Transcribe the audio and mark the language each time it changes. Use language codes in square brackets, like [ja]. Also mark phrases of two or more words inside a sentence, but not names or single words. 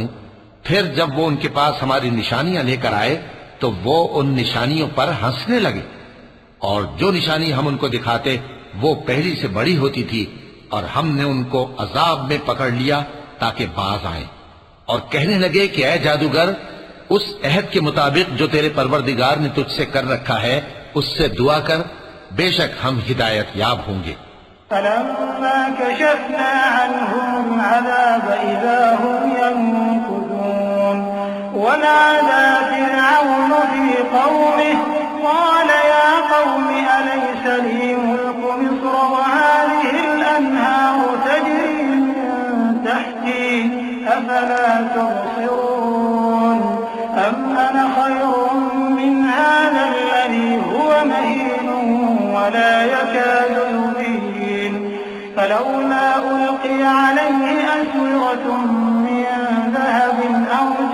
[ur] پھر جب وہ ان کے پاس ہماری نشانیاں لے کر آئے تو وہ ان نشانیوں پر ہنسنے لگے، اور جو نشانی ہم ان کو دکھاتے وہ پہلی سے بڑی ہوتی تھی، اور ہم نے ان کو عذاب میں پکڑ لیا تاکہ باز آئے. اور کہنے لگے کہ اے جادوگر، اس عہد کے مطابق جو تیرے پروردگار نے تجھ سے کر رکھا ہے اس سے دعا کر، بیشک ہم ہدایت یاب ہوں گے. [ar] فلما كشفنا عنهم العذاب إذا هم ينكثون ونادى فرعون في قومه قال يا قوم أليس لي ملك مصر وهذه الأنهار تجري من تحتي أفلا تبصرون أم أنا خير من هذا الذي هو مهين ولا يكاد يبين فلولا ألقي عليه أسورة من ذهب أو